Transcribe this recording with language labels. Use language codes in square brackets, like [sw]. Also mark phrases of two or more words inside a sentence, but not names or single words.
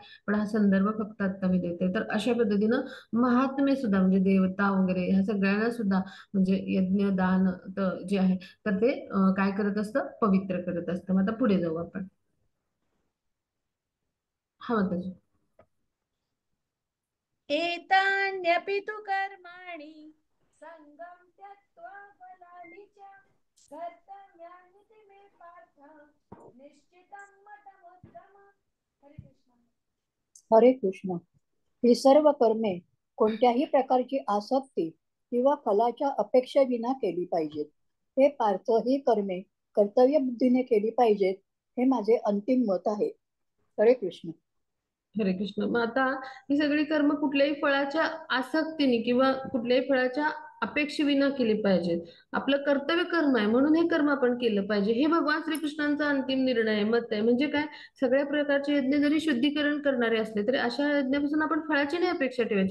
[mr] पण हा संदर्भ फक्त आता मी देते. तर अशा पद्धतीनं महात्मे सुद्धा म्हणजे देवता वगैरे ह्या सगळ्यांना सुद्धा म्हणजे यज्ञ, दान जे आहे तर ते काय करत असतं? पवित्र करत असतं. मग आता पुढे जाऊ आपण. हा माताजी. [sa] एतान्यपि तु कर्माणि सङ्गं त्यक्त्वा फलानि च कर्तव्यानि ते मे पार्थ निश्चितं मतमुत्तम. [mr] हरे कृष्ण. हरे कृष्ण. ही सर्व कर्मे कोणत्याही प्रकारची आसक्ती किंवा फलाच्या अपेक्षेविना केली पाहिजेत. हे पार्थ, ही कर्मे कर्तव्य बुद्धीने केली पाहिजेत, हे माझे अंतिम मत आहे. हरे कृष्ण. हरे कृष्ण. मग आता ही सगळी कर्म कुठल्याही फळाच्या आसक्तीने किंवा कुठल्याही फळाच्या अपेक्षेविना केली पाहिजेत. आपलं कर्तव्य कर्म आहे म्हणून हे कर्म आपण केलं पाहिजे. हे भगवान श्रीकृष्णांचा अंतिम निर्णय आहे, मत आहे. म्हणजे काय? सगळ्या प्रकारचे यज्ञ जरी शुद्धीकरण करणारे असले तरी अशा यज्ञापासून आपण फळाची नाही अपेक्षा ठेवायची.